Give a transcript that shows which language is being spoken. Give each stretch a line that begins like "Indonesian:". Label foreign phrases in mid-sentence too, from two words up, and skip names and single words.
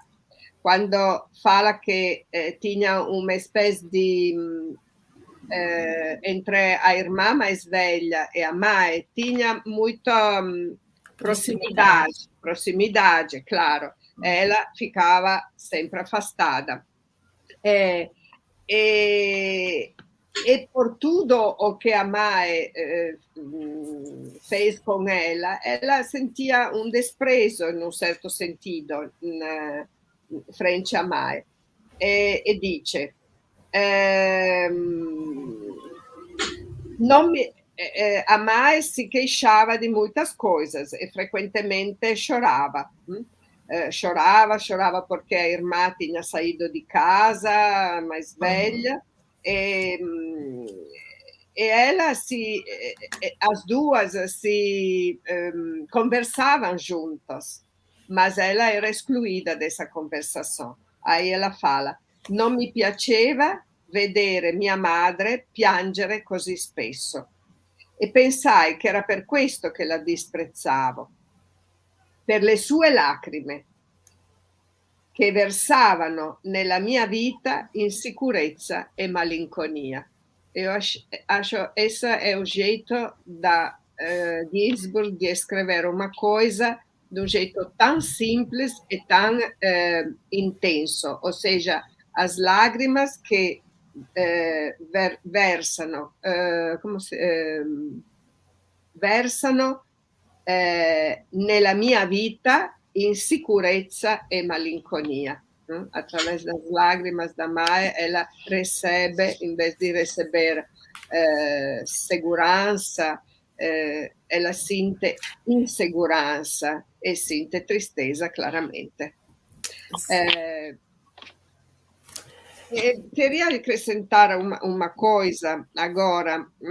Portuguese: Quando fala que tinha uma espécie de entre a irmã mais velha e a mãe, tinha muita proximidade, claro. Ela ficava sempre afastada. E por tudo o que a mãe fez com ela sentia um desprezo,
Italian: in un certo
Portuguese: sentido, frente a mãe. E dice, a mãe se queixava de muitas coisas e frequentemente chorava. Chorava porque a irmã tinha saído de casa, mais velha, e ela as duas se conversavam juntas, mas ela era escluída dessa conversação. Aí ela fala:
Italian: non mi piaceva vedere mia madre piangere così spesso. E pensai che era per questo che la disprezzavo, per le sue lacrime che versavano nella mia vita insicurezza e malinconia.
Portuguese: Eu acho esse é o jeito da Ginsburg de escrever uma coisa de um jeito tão simples e tão intenso, ou seja, as lágrimas que
Italian: versano nella mia vita insicurezza e malinconia.
Portuguese: Através das lágrimas da mãe, ela recebe, em vez de receber segurança, ela sente insegurança e sente tristeza, claramente. Queria acrescentar uma coisa agora.